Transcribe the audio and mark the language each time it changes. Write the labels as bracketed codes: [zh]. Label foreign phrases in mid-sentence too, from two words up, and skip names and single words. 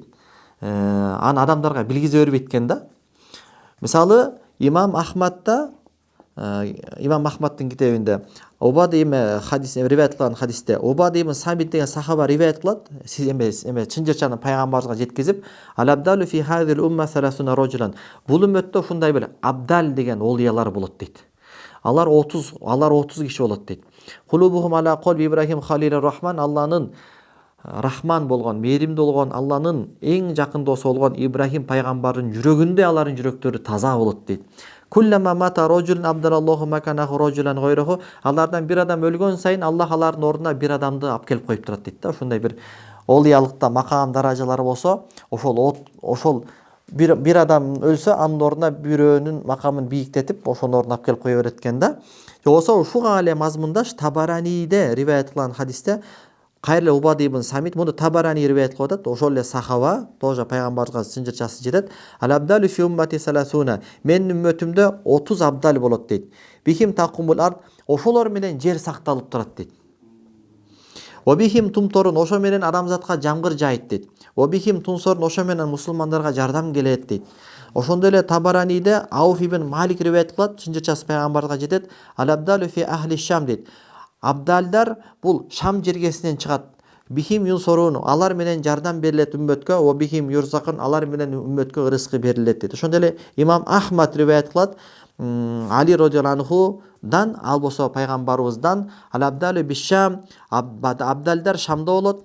[ky] Аны адамдарга билгизе бербейт экен да. Мисалы, Имам Ахмадтын китебинде Убад ибн хадис риваят кылган хадисте Убад ибн Самит деген сахаба риваят кылат. Чынжырчаны пайгамбарыбызга жеткизип, [ar] "الأبدال في هذه الأمة ثلاثون رجلا". [ky] Бул үммөттө ушундай бир абдал деген оолиялар болот дейт. Алар 30 киши болот дейт. [ar] قلوبهم على قلب إبراهيم خليل الرحمن, [ky] Алланын рахман болгон, мээримдүү болгон, Алланын эң жакын досу болгон Ибрахим пайгамбардын жүрөгүндө алардын жүрөктөрү таза болот дейт. [ar] كلما مات رجل أبدل الله مكانه رجلا غيره. [ky] Алардан бир адам өлгөн сайын Аллах алардын ордуна бир адамды алып келип коюп турат дейт да. Ушундай бир олиялыкта макам даражалары болсо, ошол бир адам өлсө, анын ордуна бирөөнүн макамын бийиктетип, ошонун ордуна алып келип кое берет экен да. Жоксо ушуга эле мазмундаш Табараниде риваят кылган хадисте Кайрылы Убад ибн Самит муну Табарани риваят кылып атат. Ошол эле сахаба, тоже пайгамбарга чынжырчасы жетет. [ar] الأبدال في أمتي ثلاثون. [ky] Менин үммөтүмдө 30 абдал болот дейт. [ar] بهم تقوم الأرض. [ky] Ошолор менен жер сакталып турат дейт. [ar] وبهم تمطرون, [ky] ошо менен адамзатка жамгыр жайыт дейт. [ar] وبهم تنصرون, [ky] ошо менен мусулмандарга жардам келет дейт. Ошондой эле Табараниде Ауф ибн Малик риваят кылат, чынжырчасы пайгамбарга жетет. [ar] الأبدال في أهل الشام дейт. [ky] Абдалдар бул Шам жергесинен чыгат. [ar] بهم ينصرون, [ky] алар менен жардам берилет үммөткө, [ar] وبهم يرزقون, [ky] алар менен үммөткө рызкы берилет дейт. Ошондой эле Имам Ахмад риваят кылат, Али [ar] رضي الله عنه, [ky] ал болсо пайгамбарыбыздан, [ar] الأبدال بالشام, [ky] абдалдар Шамда болот.